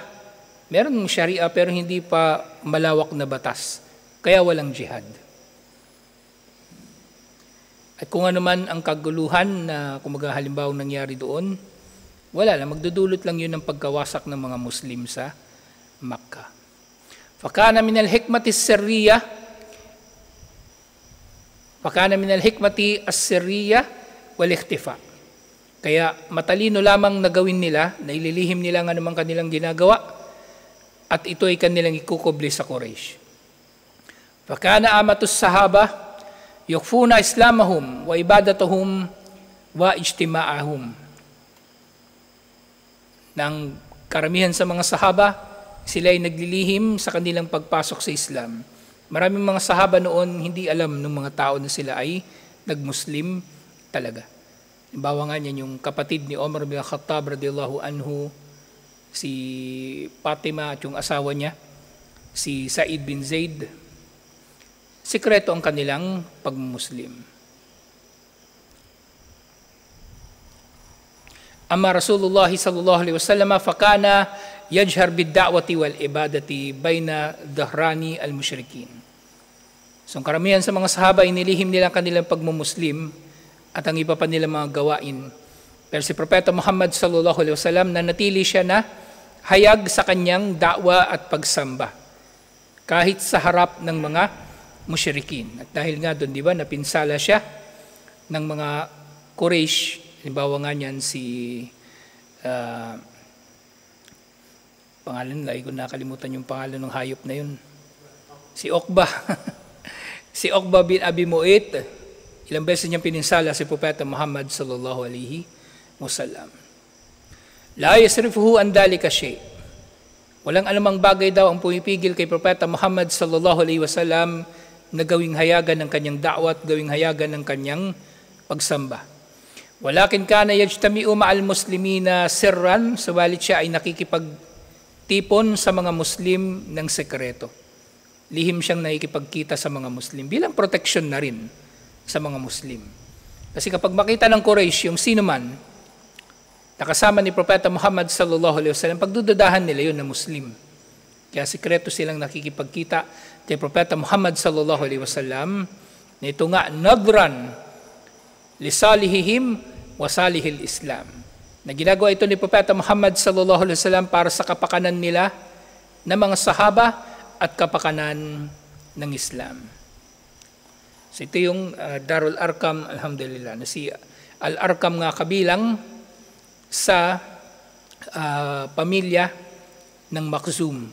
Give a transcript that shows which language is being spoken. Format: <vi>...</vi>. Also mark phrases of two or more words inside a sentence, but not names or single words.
<tl>Meron ng sharia pero hindi pa malawak na batas, kaya walang jihad. At kung ano man ang kaguluhan na kumaga halimbawa nangyari doon, wala lang, magdudulot lang yun ng pagkawasak ng mga Muslim sa Makkah.</tl> <ar>فكان من الحكمة السرية، فكان من الحكمة السرية والاختفاء.</ar> <tl>Kaya matalino lamang na gawin nila, na ililihim nila nga naman kanilang ginagawa, at ito ay kanilang ikukubli sa Quraysh.</tl> <ar>فكان عامة الصحابة، يخفون إسلامهم، وعبادتهم، واجتماعهم.</ar> <tl>Nang karamihan sa mga sahaba, sila ay naglilihim sa kanilang pagpasok sa Islam. Maraming mga sahaba noon hindi alam ng mga tao na sila ay nagmuslim talaga. Halimbawa nga niyan yung kapatid ni Omar bin Khattab</tl> <ar>رضي الله عنه,</ar> <tl>si Fatima at yung asawa niya, si Sa'id bin Zaid. Sikreto ang kanilang pagmuslim.</tl> <ar>أما رسول الله صلى الله عليه وسلم فكان يجهر بالدعوة والعبادة بين ظهراني المشركين.</ar> <tl>So karamihan sa mga sahaba inilihim nila kanilang pagmumuslim at ang iba pa nilang mga gawain. Pero si Propeta Muhammad</tl> <ar>صلى الله عليه وسلم</ar> <tl>nanatili siya na hayag sa kanyang da'wa at pagsamba kahit sa harap ng mga musyrikin. At dahil nga doon, di ba, napinsala siya ng mga Quraysh. Halimbawa nga niyan si pangalan, lagi ko nakalimutan yung pangalan ng hayop na yun. Si Uqba. Si Uqba bin Abi Mu'ayt. Ilang beses niyang pininsala si Propeta Muhammad</tl> <ar>صلى الله عليه وسلم. لا يصرفه عن ذلك شيء.</ar> <tl>Walang anumang bagay daw ang pumipigil kay Propeta Muhammad</tl> <ar>صلى الله عليه وسلم</ar> <tl>na gawing hayagan ng kanyang da'wa at gawing hayagan ng kanyang pagsamba.</tl> <ar>ولكن كان يجتمع مع المسلمين سرا,</ar> <tl>subalit siya ay nakikipagtipon sa mga Muslim ng sekreto. Lihim siyang nakikipagkita sa mga Muslim bilang protection na rin sa mga Muslim. Kasi kapag makita ng Quraysh yung sino man nakasama ni Propeta Muhammad</tl> <ar>صلى الله عليه وسلم,</ar> <tl>pagdududahan nila yun na Muslim. Kaya sikreto silang nakikipagkita kay Propeta Muhammad</tl> <ar>صلى الله عليه وسلم</ar> <tl>na ito nga</tl> <ar>نظرا لصالحهم وصالح الإسلام.</ar> <tl>Na ginagawa ito ni Propeta Muhammad</tl> <ar>صلى الله عليه وسلم</ar> <tl>para sa kapakanan nila na mga sahaba at kapakanan ng Islam. So ito yung Darul Arqam, alhamdulillah, na si Al-Arqam nga kabilang sa pamilya ng Makhzum.</tl>